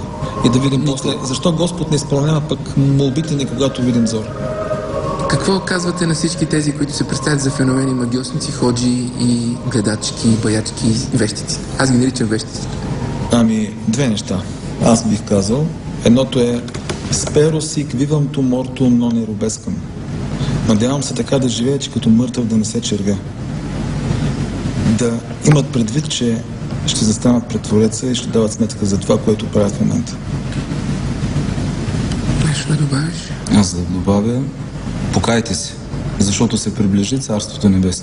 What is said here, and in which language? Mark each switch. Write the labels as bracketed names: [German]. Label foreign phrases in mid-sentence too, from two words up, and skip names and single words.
[Bulgarian] И да видим после, защо Господ не изпълнява пък молбите ни, когато видим зор. Какво казвате на всички тези, които се представят за феномени магиосници, ходжи и гледачки, баячки, вещици? Аз ги наричам вещици. Ами, две неща. Аз бих казал. [Latin] Едното е spero sic vivamtum mortum non erubescam. [Bulgarian] Надявам се така да живея, че като мъртъв да не се червя. Да имат предвид, че ще застанат пред Твореца и ще дават сметка за това, което правят в момента. Нещо да добавиш? Аз да добавя, покайте се, защото се приближи Царството Небесно.